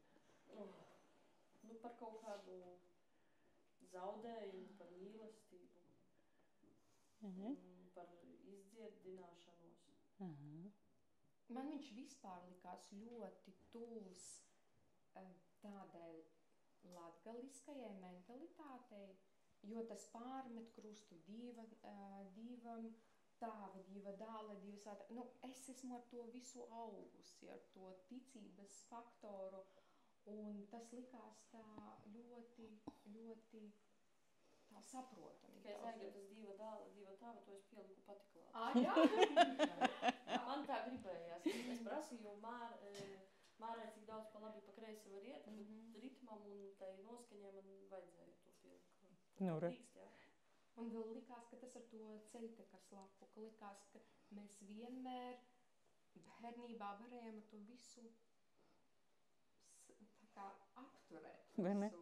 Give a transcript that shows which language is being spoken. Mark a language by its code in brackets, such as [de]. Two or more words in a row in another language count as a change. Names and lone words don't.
[lv] Par kaut kādu zaudējumu, par mīlestību, par izdziedināšanos. Man viņš vispār likās ļoti tuvs tādai latgaliskajai mentalitātei, jo tas pārmet krustu dīvam, [ltg] tāva, dīva dāla, dīva svētā. [lv] Es esmu ar to visu augusi, ar to ticības faktoru, un tas likās tā ļoti tā saprotami. Tikai Zaiga, tas [ltg] dīva dāla, dīva tāva, [lv] to es pieliku pati klāt. Jā? Man tā gribējās. Es prasīju Mārai, cik daudz pa labi pa kreisi var iet, bet ritmam un tai noskaņai man vajadzēja to pielikt. Tīkst, jā. Un vēl likās, ka tas ar to ceļtekas lapu, ka likās, ka mēs vienmēr bērnībā varējām ar to visu apturēt visu.